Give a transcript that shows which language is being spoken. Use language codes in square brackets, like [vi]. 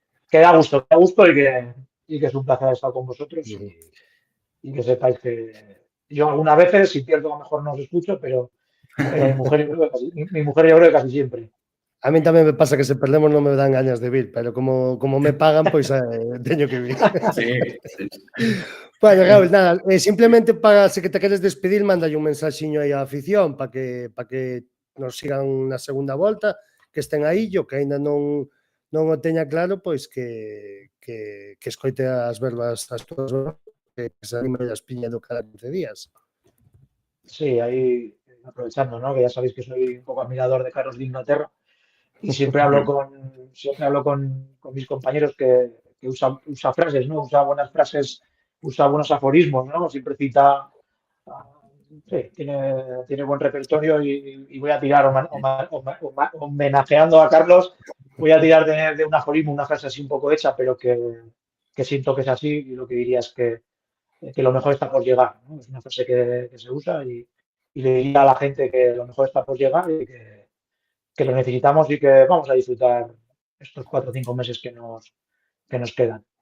[es] Que da gusto y que es un placer estar con vosotros y que sepáis que yo algunas veces, si pierdo, a lo mejor no os escucho, pero mi mujer yo creo que casi siempre. [gl] A mí tamén me pasa que se perdemos non me dan gañas de vir, pero como me pagan, pois teño que vir. [es] Sí. [gl] Bueno, Raúl, nada, simplemente para, se que te queres despedir, mandalle un mensaxiño aí á afición para que nos sigan na segunda volta, que estén aí, yo que aínda non o teña claro, pois que escoite as verbas as túas verbas, que se anime as piña do cada 15 días. [es] Sí, ahí aprovechando, ¿no? Que ya sabéis que soy un poco admirador de Carlos de Inglaterra y siempre hablo con mis compañeros que usa frases, ¿no? Usa buenas frases usa buenos aforismos, ¿no? Siempre cita, sí, tiene buen repertorio y voy a tirar, homenajeando a Carlos, voy a tirar de un aforismo, una frase así un poco hecha, pero que siento que es así y lo que diría es que lo mejor está por llegar, ¿no? Es una frase que se usa y le diría a la gente que lo mejor está por llegar y que lo necesitamos y que vamos a disfrutar estos 4 o 5 meses que nos quedan.